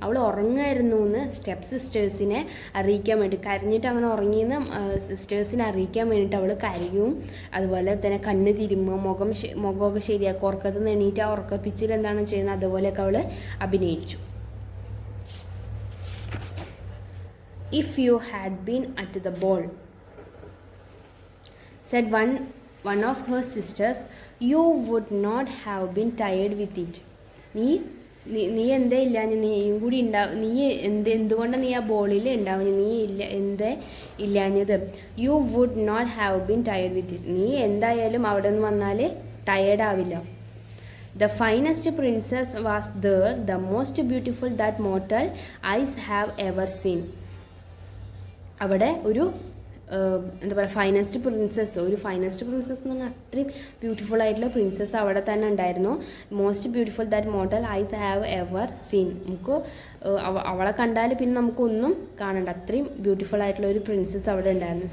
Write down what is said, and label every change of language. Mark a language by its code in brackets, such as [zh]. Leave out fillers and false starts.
[ml] അവൾ ഉറങ്ങായിരുന്നു എന്ന് സ്റ്റെപ്പ് സിസ്റ്റേഴ്സിനെ അറിയിക്കാൻ വേണ്ടി, കരഞ്ഞിട്ട് അങ്ങനെ ഉറങ്ങിയെന്ന് സിസ്റ്റേഴ്സിനെ അറിയിക്കാൻ വേണ്ടിയിട്ട് അവൾ കരയും. അതുപോലെ തന്നെ കണ്ണ് തിരുമ്മും, മുഖമൊക്കെ ശരിയാക്കും. ഉറക്കത്തിൽ നിന്ന് എണീറ്റ് ആ ഉറക്കപ്പിച്ചിൽ എന്താണ് ചെയ്യുന്നത് അതുപോലെയൊക്കെ അവൾ അഭിനയിച്ചു. [en] If you had been at the ball, said one of her sisters, you would not have been tired with it. [ml] നീ എന്തേ ഇല്ലാഞ്ഞ്, നീയും കൂടി നീ എന്തുകൊണ്ടാണ് നീ ആ ബോളിൽ ഉണ്ടാവുന്നത്, നീ എന്തേ ഇല്ലാഞ്ഞത്. [en] You would not have been tired with it. [ml] നീ എന്തായാലും അവിടെ നിന്ന് വന്നാൽ ടയേർഡ് ആവില്ല. [en] The finest princess was there, the most beautiful that mortal eyes have ever seen. [ml] അവിടെ ഒരു എന്താ പറയുക ഫൈനസ്റ്റ് പ്രിൻസസ് എന്ന് പറഞ്ഞാൽ അത്രയും ബ്യൂട്ടിഫുൾ ആയിട്ടുള്ള പ്രിൻസസ് അവിടെ തന്നെ ഉണ്ടായിരുന്നു. [en] Most beautiful that mortal eyes have ever seen. [ml] നമുക്ക് അവളെ കണ്ടാൽ പിന്നെ നമുക്കൊന്നും കാണണ്ട, അത്രയും ബ്യൂട്ടിഫുൾ ആയിട്ടുള്ള ഒരു പ്രിൻസസ് അവിടെ ഉണ്ടായിരുന്നു.